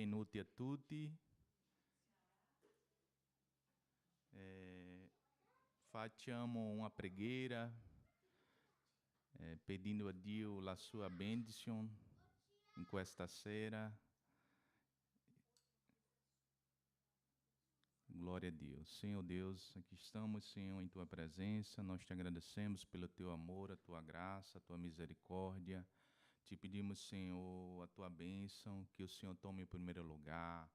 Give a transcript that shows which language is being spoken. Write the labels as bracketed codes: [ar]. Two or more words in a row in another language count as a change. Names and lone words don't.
[it] benvenuti a tutti. Facciamo uma preghiera pedindo a Dio la sua bendizione in questa sera. [pt] Glória a Deus. Senhor Deus, aqui estamos, Senhor, em Tua presença. Nós te agradecemos pelo Teu amor, a Tua graça, a Tua misericórdia. Te pedimos, Senhor, a Tua bênção, que o Senhor tome o primeiro lugar.